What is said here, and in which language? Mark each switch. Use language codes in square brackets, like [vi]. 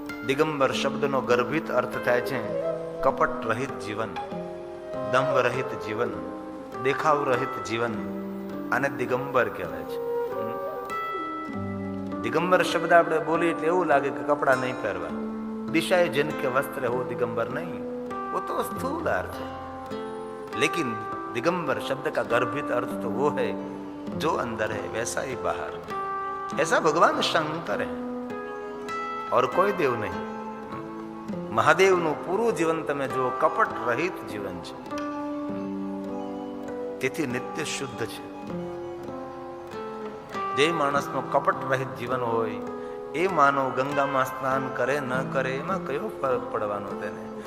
[gu] દિગંબર શબ્દનો ગર્ભિત અર્થ થાય છે કપટ રહિત જીવન, દંભ રહિત જીવન, દેખાવ રહિત જીવન. આને દિગંબર કહેવાય છે. દિગંબર શબ્દ આપણે બોલીએ એટલે એવું લાગે કે કપડા નહીં પહેરવા. [hi] દિશાએ જન કે વસ્ત્ર હો દિગंबर नहीं, वो तो स्थूल अर्थ है. लेकिन दिगंबर शब्द का गर्भित अर्थ तो वो है जो अंदर है वैसा ही बाहर. ऐसा भगवान शंकर है और कोई देव नहीं. [gu] મહાદેવનું પૂરું જીવન તમે જો કપટ રહિત જીવન છે, તેથી નિત્ય શુદ્ધ છે. જે માણસનું કપટ રહિત જીવન હોય એ માનવ ગંગામાં સ્નાન કરે ન કરે એમાં કયો ફરક પડવાનો તેને?